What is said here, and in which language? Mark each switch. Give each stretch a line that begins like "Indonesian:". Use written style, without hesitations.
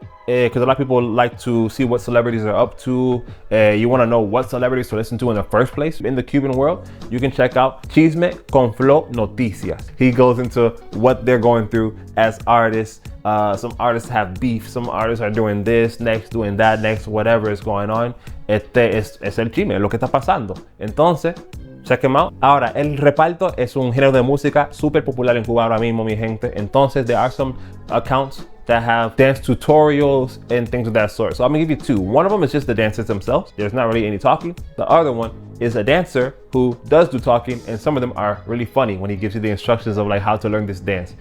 English: because a lot of people like to see what celebrities are up to. You want to know what celebrities to listen to in the first place. In the Cuban world, you can check out Chisme con Flo Noticias. He goes into what they're going through as artists. Some artists have beef, some artists are doing this next, doing that next, whatever is going on.
Spanish: Es el chisme, lo que está pasando. Entonces,
English: check him out.
Spanish: Ahora, el reparto es un género de música súper popular en Cuba ahora mismo, mi gente.
English: Entonces, there are some accounts that have dance tutorials and things of that sort. So I'm gonna give you two. One of them is just the dances themselves. There's not really any talking. The other one is a dancer who does do talking, and some of them are really funny when he gives you the instructions of like how to learn this dance.